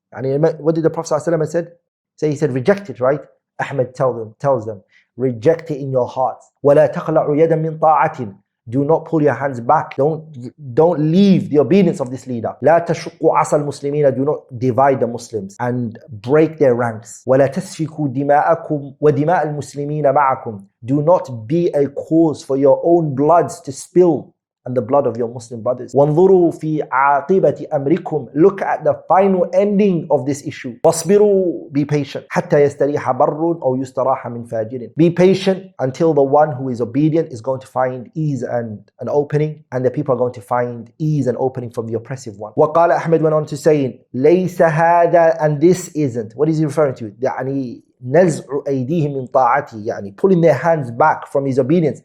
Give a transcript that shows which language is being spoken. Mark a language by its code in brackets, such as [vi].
[en] And what did the Prophet ﷺ said? So he said, reject it, right? Ahmed tells them, reject it in your hearts. [ar] وَلَا تَخْلَعُ يَدًا مِنْ طَاعَةٍ. [en] Do not pull your hands back. Don't leave the obedience of this leader. [ar] لا تشقوا عصا المسلمين. [en] Do not divide the Muslims and break their ranks. [ar] ولا تسفكوا دماءكم ودماء المسلمين معكم. [en] Do not be a cause for your own bloods to spill and the blood of your Muslim brothers. [ar] وانظروا في عاقبة أمركم. [en] Look at the final ending of this issue. [ar] واصبروا. [en] Be patient. [ar] حتى يستريح بر أو يستراح من فاجر. [en] Be patient until the one who is obedient is going to find ease and an opening, and the people are going to find ease and opening from the oppressive one. [ar] وقال [en] Ahmed went on to saying, [ar] ليس هذا, [en] and this isn't. What is he referring to? [ar] يعني نزع أيديهم من طاعته, يعني [en] pulling their hands back from his obedience.